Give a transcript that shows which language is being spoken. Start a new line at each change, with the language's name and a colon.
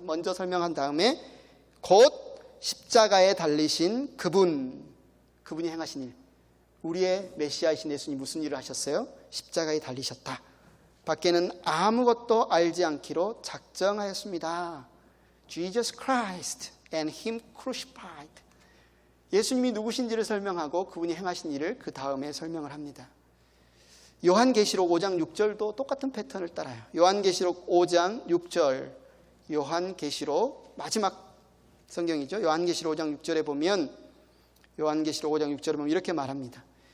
Korean: 먼저 설명한 다음에 곧 십자가에 달리신 그분이 행하신 일. 우리의 메시아이신 예수님이 무슨 일을 하셨어요? 십자가에 달리셨다. 밖에는 아무것도 알지 않기로 작정하였습니다.
English: Jesus Christ and Him crucified.
Korean: 예수님이 누구신지를 설명하고 그분이 행하신 일을 그 다음에 설명을 합니다. 요한계시록 5장 6절도 똑같은 패턴을 따라요. 요한계시록 5장 6절, 요한계시록 마지막 성경이죠. 요한계시록 5장 6절에 보면 요한계시록 5장 6절에 보면 이렇게 말합니다.